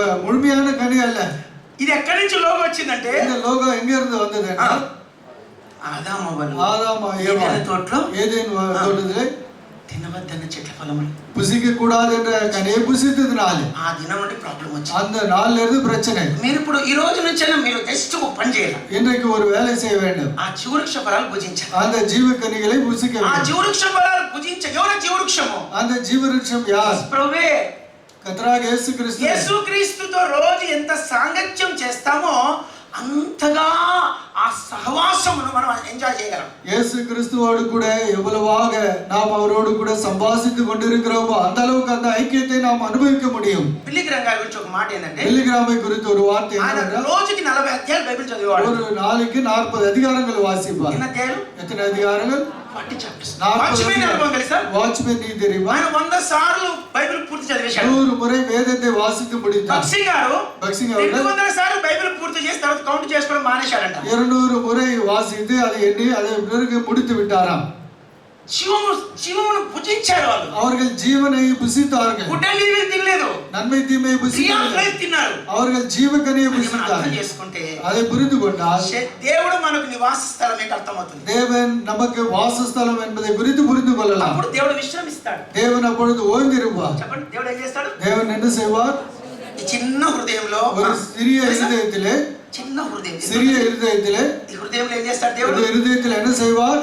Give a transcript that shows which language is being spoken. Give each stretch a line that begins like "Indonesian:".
Tamil: முழுமையான கனி அல்ல.
Telugu: ఇది ఎక్కడి నుంచి లోగో వచ్చిందంటే
Tamil: இந்த லோகோ எங்க இருந்து வந்தது? ஆதாம் ஏவாள்
Telugu: తోటలో
Tamil: ஏதேன் தோட்டத்திலே
Telugu: తినవద్దన్న చెట్ల ఫలములు
Tamil: புசிக்க கூடாது என்ற கனியை புசித்ததுனால
Telugu: ఆ దినం నుండి ప్రాబ్లం వచ్చింది.
Tamil: அந்த நாள்ல இருந்து பிரச்சனை.
Telugu: మీరు ఇప్పుడు ఈ రోజు నుంచి మీరు జస్ట్ ఒక పని చేయాలి.
Tamil: இன்றைக்கு ஒரு வேலை செய்ய வேண்டும்.
Telugu: ఆ జీవవృక్ష ఫలాలు భుజించాలి.
Tamil: அந்த ஜீவ கனிகளை புசிக்க
Telugu: ఆ
Tamil: வேண்டும்.
Telugu: జీవవృక్ష ఫలాలు ఎవరి జీవవృక్షము?
Tamil: அந்த ஜீவவிருட்சம் யார்?
Telugu: ప్రభువే.
Tamil: கர்த்தராகிய இயேசு கிறிஸ்து.
Telugu: యేసుక్రీస్తుతో రోజు ఎంత సాంగత్యం చేస్తామో అంతగా ఆ సహవాసమును మనం ఎంజాయ్ చేయగలం.
Tamil: இயேசு கிறிஸ்துவோடு கூட எவ்வளவாக நாம் அவரோடு கூட சம்பாஷித்து கொண்டிருக்கிறோமோ அந்த அளவுக்கு அந்த ஐக்கியத்தை நாம் அனுபவிக்க முடியும்.
Telugu: బిల్లిగ్రామ్ గారి గురించి ఒక మాట ఏంటంటే,
Tamil: பில்லிகிராமை குறித்து ஒரு வார்த்தை
Telugu: ఆయన
Tamil: என்னவென்றால்,
Telugu: రోజుకి 40 అధ్యాయాలు బైబిల్ చదివేవాడు.
Tamil: ஒரு நாளைக்கு 40 அதிகாரங்கள் வாசிப்பார்.
Telugu: ఎన్ని అధ్యాయాలు?
Tamil: எத்தனை அதிகாரங்கள்?
Telugu: 40 చాప్టర్స్.
Tamil: 40
Telugu: వాచ్మెన్ అనుభవం తెలుసా?
Tamil: வாட்ச்மேன் நீ தெரியுமா?
Telugu: ఆయన 100 సార్లు బైబిల్ పూర్తి చదివేశాడు.
Tamil: 100 முறை வேதத்தை வாசித்து முடித்தார்.
Telugu: బక్సీ గారు
Tamil: பக்சிங் அவர்கள்
Telugu: 200 సార్లు బైబిల్ పూర్తి చేసి తర్వాత కౌంట్ చేసుకోవడం మానేశాడంట.
Tamil: 200 முறை வாசித்து அதை எண்ணி அதை பிறகு முடித்து விட்டாராம்.
Telugu: జీవమును భుజించారు వాళ్ళు.
Tamil: அவர்கள் ஜீவனை புசித்தார்கள்.
English: good and evil
Telugu: తినలేదు.
Tamil: நன்மை தீமையை புசித்தார்கள்.
Telugu: తిన్నారు.
Tamil: அவர்கள் ஜீவகனியை
Telugu: అర్థం
Tamil: புசித்தார்கள்.
Telugu: చేసుకుంటే
Tamil: அதை புரிந்து கொண்டால்
Telugu: దేవుడు మనకు నివాస స్థలం ఏంటి అర్థమవుతుంది.
Tamil: தேவன் நமக்கு வாசஸ்தலம் என்பதை குறித்து புரிந்து கொள்ளலாம்.
Telugu: అప్పుడు దేవుడు విశ్రమిస్తాడు.
Tamil: தேவன் அப்பொழுது ஓய்ந்திருப்பார்.
Telugu: చెప్పండి, దేవుడు ఏం చేస్తాడు?
Tamil: தேவன் என்ன செய்வார்?
Telugu: ఈ చిన్న హృదయంలో
Tamil: ஒரு சிறிய இருதயத்திலே
Telugu: చిన్న హృదయం
Tamil: சிறிய இருதயத்திலே
Telugu: ఈ హృదయంలో ఏం చేస్తాడు దేవుడు?
Tamil: இந்த இருதயத்தில் என்ன செய்வார்?